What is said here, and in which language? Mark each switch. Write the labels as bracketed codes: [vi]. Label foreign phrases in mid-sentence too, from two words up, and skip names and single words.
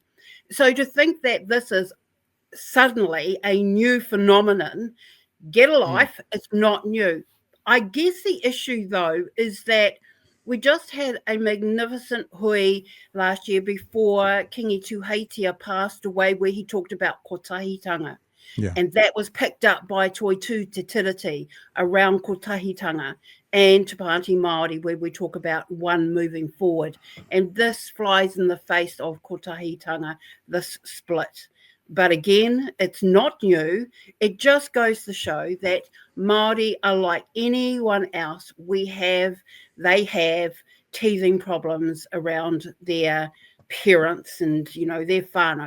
[en] So to think that this is suddenly a new phenomenon, get a life, it's not new. I guess the issue, though, is that we just had a magnificent hui last year before Kingi Tuheitia passed away, where he talked about kotahitanga. Yeah. And that was picked up by Toi Te Tiriti around kotahitanga and Te Pāti Māori, where we talk about one moving forward. And this flies in the face of kotahitanga, this split. But again, it's not new. It just goes to show that Māori are like anyone else. They have teething problems around their parents and, you know, their whānau.